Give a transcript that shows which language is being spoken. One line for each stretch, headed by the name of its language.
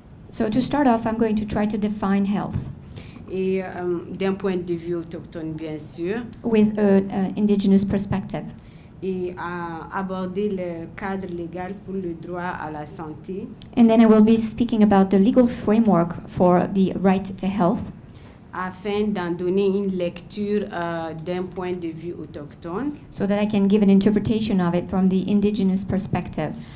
English: So to start off, I'm going to try to define health.
French: Et d'un point de vue autochtone, bien sûr.
English: With an indigenous perspective.
French: Et aborder le cadre légal pour le droit à la santé.
English: And then I will be speaking about the legal framework for the right to health.
French: Afin d'en donner une lecture d'un point de vue autochtone.
English: So that I can give an interpretation of it from the indigenous perspective.